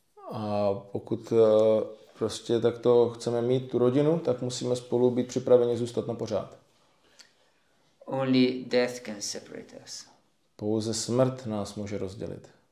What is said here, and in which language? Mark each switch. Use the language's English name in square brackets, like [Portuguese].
[Czech] A pokud prostě takto chceme mít tu rodinu, tak musíme spolu být připraveni zůstat na pořád. [English] Only death can separate us. [Czech] Pouze smrt nás může rozdělit.